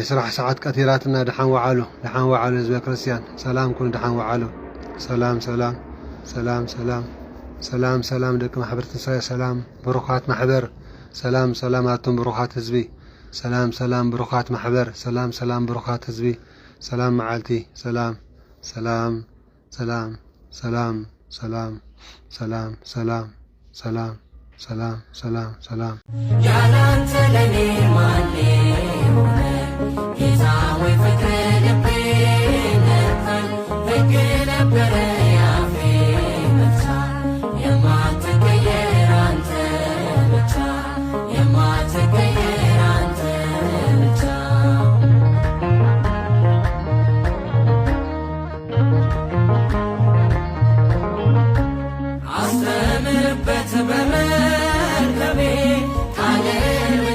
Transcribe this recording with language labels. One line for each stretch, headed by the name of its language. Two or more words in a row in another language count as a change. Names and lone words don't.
Tigrinya: ስራሕ ሰዓት ቀቲራትና ድሓን ወዓሉ ህዝበ ክርስቲያን ሰላም ኩን ድሓን ወዓሉ ሰላም ሰላም ሰላም ሰላም ሰላም ሰላም ደቂ ማሕበር ትንሳኤ ሰላም ብሩኻት ማሕበር ሰላም ሰላማቱም ብሩኻት ህዝቢ ሰላም ሰላም ብሩኻት ማሕበር ሰላም ሰላም ብሩኻት ህዝቢ ሰላም መዓልቲ ሰላም ሰላም ሰላም ሰላም ሰላም ሰላም ሰላም ሰላም ሰላም ሰላም ሰላም
Amharic: ያላንተ ለኔ ማን ሆነ ጌታ ወይ ፍቅር ልቤ ነበር ፍቅ ነበረ ያፌ መፍቻ የማትቀየር አንተ ብቻ የማትቀየር አንተ ብቻ አስተምርበት በመርከቤ ቃልን ብቻ